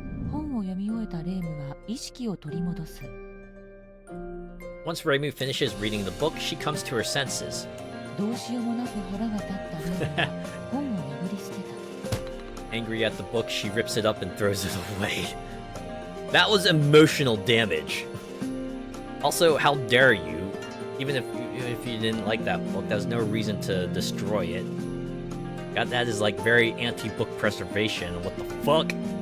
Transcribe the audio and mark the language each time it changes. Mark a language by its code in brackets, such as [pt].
[ja] 本を読み終えたレームは意識を取り戻す。 [en] Once Reimu finishes reading the book, she comes to her senses. [ja] どうしようもなく腹が立ったレームは本を破り捨てた。 [en] Angry at the book, she rips it up and throws it away. That was emotional damage. Also, how dare you? Even if you didn't like that book, there's no reason to destroy it. God, that is like very anti-book preservation. What the fuck?